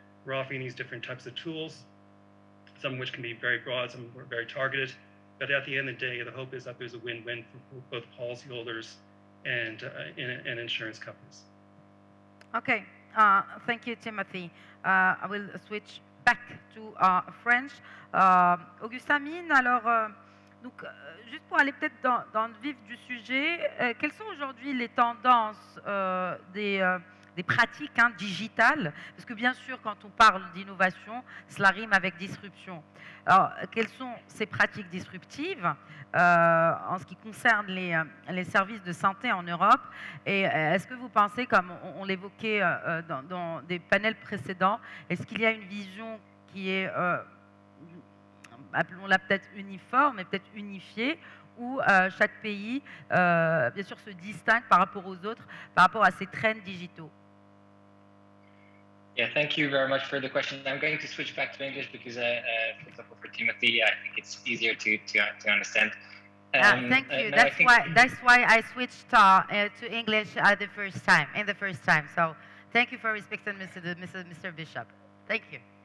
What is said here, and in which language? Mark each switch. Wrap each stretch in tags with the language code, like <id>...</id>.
<en>We're offering these different types of tools, some of which can be very broad, some are very targeted. But at the end of the day, the hope is that there's a win-win for both policyholders and insurance companies. Okay, thank you, Timothy. I will switch back to French.</en> <fr>Augustin Mine, alors, donc, juste pour aller peut-être dans le vif du sujet, quelles sont aujourd'hui les tendances des pratiques digitales? Parce que bien sûr, quand on parle d'innovation, cela rime avec disruption. Alors, quelles sont ces pratiques disruptives en ce qui concerne les services de santé en Europe? Et est-ce que vous pensez, comme on l'évoquait dans des panels précédents, est-ce qu'il y a une vision qui est, appelons-la peut-être uniforme, mais peut-être unifiée, où chaque pays, bien sûr, se distingue par rapport aux autres, par rapport à ces trends digitaux?</fr> <en>Yeah, thank you very much for the question. I'm going to switch back to English because, for example, for Timothy, I think it's easier to understand. Thank you. That's why I switched to English in the first time. So thank you for respecting Mr. Bishop. Thank you.</en>